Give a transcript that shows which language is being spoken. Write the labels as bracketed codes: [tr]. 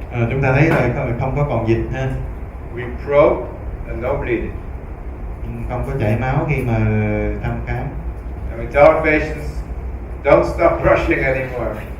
[vi] Chúng ta thấy là không có còn dịch ha. [en] We probe and no bleeding. [vi] Không có chảy máu khi mà thăm khám. [en] And we tell our patients, don't stop brushing anymore.